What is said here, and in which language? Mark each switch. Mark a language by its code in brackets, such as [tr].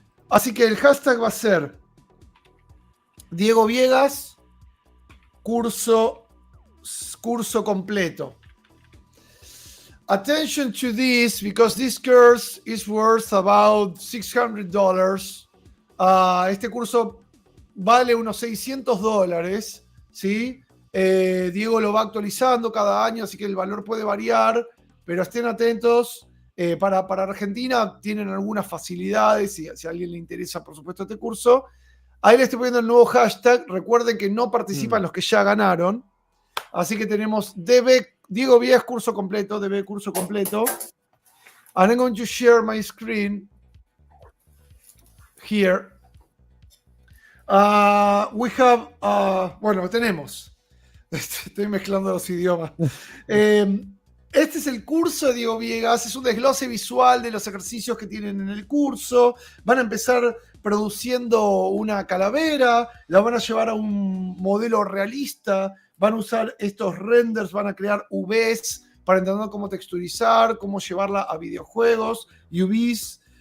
[es] Así que el hashtag va a ser Diego Viegas, curso completo. [en] Attention to this, because this course is worth about $600. [es] Este curso vale unos $600, ¿sí? Diego lo va actualizando cada año, así que el valor puede variar, pero estén atentos. Para Argentina tienen algunas facilidades, si a alguien le interesa, por supuesto, este curso. Ahí le estoy poniendo el nuevo hashtag. Recuerden que no participan los que ya ganaron. Así que tenemos Diego Viegas curso completo, DB curso completo. [en] And I'm going to share my screen here. We have, [es] bueno, tenemos. Estoy mezclando los idiomas. Este es el curso de Diego Viegas, es un desglose visual de los ejercicios que tienen en el curso. Van a empezar produciendo una calavera, la van a llevar a un modelo realista, van a usar estos renders, van a crear UVs para entender cómo texturizar, cómo llevarla a videojuegos, UVs.